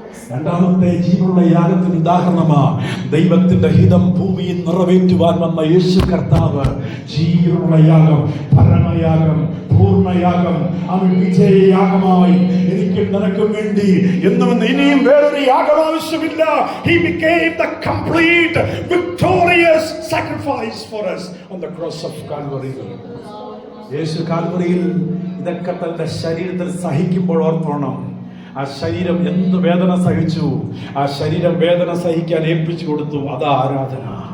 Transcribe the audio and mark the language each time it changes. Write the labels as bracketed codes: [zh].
[ml] രണ്ടാമത്തെ ജീവനുള്ള യാഗത്തിന് ഉദാഹരണമാ ദൈവത്തിന്റെ ഹിതം ഭൂമിയിൽ നിറവേറ്റുവാൻ വന്ന യേശു കർത്താവ്. ജീവനുള്ള യാഗം, പരമയാഗം, പൂർണ്ണയാഗം, അവൻ വിജയയാഗമായി എനിക്കും നിനക്കും വേണ്ടി എന്നും ഇനിയും വേറൊരു യാഗം ആവശ്യമില്ല. [en] He became the complete victorious sacrifice for us on the cross of Calvary. [ml] യേശു കാൽവറിയിൽ ഇതൊക്കെ തന്റെ ശരീരത്തിൽ സഹിക്കുമ്പോൾ ഓർത്തോണം, ആ ശരീരം എന്ത് വേദന സഹിച്ചു, ആ ശരീരം വേദന സഹിക്കാൻ ഏൽപ്പിച്ചു കൊടുത്തു. അതാ ആരാധന.